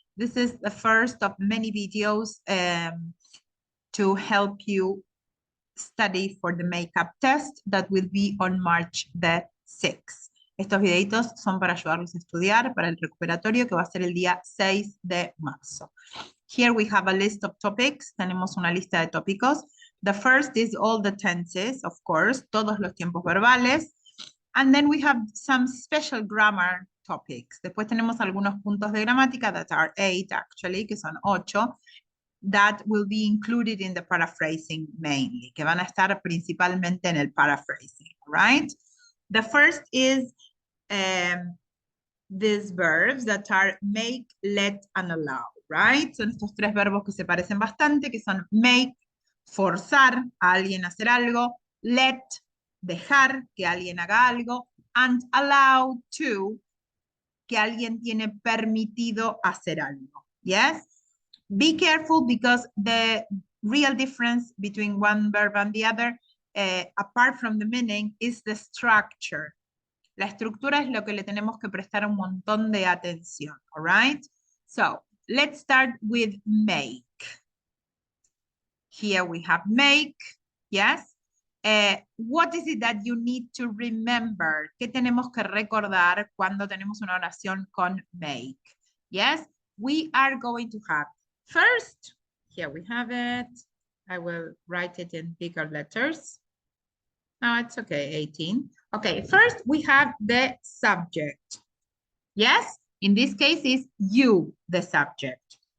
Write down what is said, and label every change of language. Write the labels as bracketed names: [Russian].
[English] This is the first of many videos to help you study for the makeup test that will be on March the 6th. [Spanish] Estos videitos son para ayudarlos a estudiar para el recuperatorio que va a ser el día 6 de marzo. [English] Here we have a list of topics. [Spanish] Tenemos una lista de tópicos. [English] The first is all the tenses, of course, [Spanish] todos los tiempos verbales. [English] And then we have some special grammar topics. [Spanish] Después tenemos algunos puntos de gramática [English] that are 8 actually, [Spanish] que son 8, [English] that will be included in the paraphrasing mainly, [Spanish] que van a estar principalmente en el paraphrasing, right? [English] The first is these verbs that are make, let, and allow, right? [Spanish] Son estos tres verbos que se parecen bastante, que son make, forzar a alguien a hacer algo, let, dejar que alguien haga algo, [English] and allow to, [Spanish] que alguien tiene permitido hacer algo. [English] Yes? Be careful because the real difference between one verb and the other, apart from the meaning, is the structure. [Spanish] La estructura es lo que le tenemos que prestar un montón de atención, [English] all right? So, let's start with make. Here we have make, yes? What is it that you need to remember? [Spanish] ¿Qué tenemos que recordar cuando tenemos una oración con make? [English] Yes, we are going to have first, here we have it. I will write it in bigger letters. No, it's okay, 18. Okay, first we have the subject. Yes, in this case is you, the subject.